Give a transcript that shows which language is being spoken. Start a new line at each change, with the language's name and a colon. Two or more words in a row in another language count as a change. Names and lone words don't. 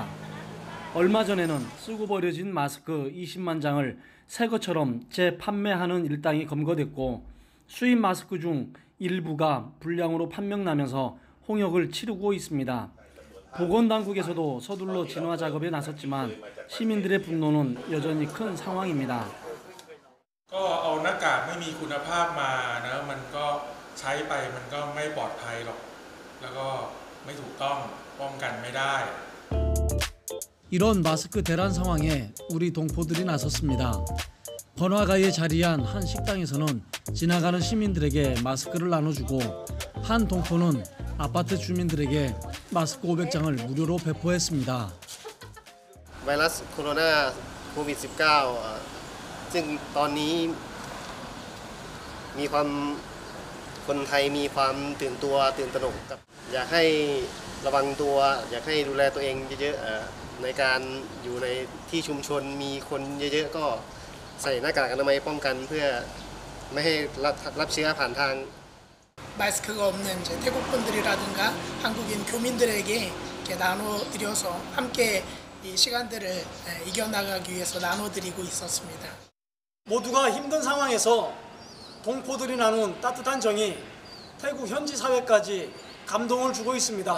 Korean: 얼마 전에는 쓰고 버려진 마스크 20만 장을 새 것처럼 재판매하는 일당이 검거됐고 수입 마스크 중 일부가 불량으로 판명나면서 홍역을 치르고 있습니다. 보건당국에서도 서둘러 진화 작업에 나섰지만 시민들의 분노는 여전히 큰 상황입니다.
Thai: เอาหน้ากากไม่มีคุณภาพมานะมันก็ใช้ไปมันก็ไม่ปลอดภัยหรอกแล้วก็ไม่ถูกต้องป้องกันไม่ได้
Korean: 이런 마스크 대란 상황에 우리 동포들이 나섰습니다. 번화가에 자리한 한 식당에서는 지나가는 시민들에게 마스크를 나눠주고 한 동포는 아파트 주민들에게 마스크 500장을 무료로 배포했습니다.
Thai: ไวรัสโคโรนาโควิด -19 ซึ่งตอนนี้มีความคนไทยมีความตื่นตัวตื่นตระหนกครับอยากให้ระวังตัวอยากให้ดูแลตัวเองเยอะๆในการอยู่ในที่ชุมชนมีคนเยอะๆก็ใส่หน้ากากอนามัยป้องกันเพื่อไม่ให้รับเชื้อผ่านทาง
Korean: 마스크가 없는 이제 태국 분들이라든가 한국인 교민들에게 이렇게 나눠드려서 함께 이 시간들을 이겨나가기 위해서 나눠드리고 있었습니다. 모두가 힘든 상황에서 동포들이 나눈 따뜻한 정이 태국 현지 사회까지 감동을 주고 있습니다.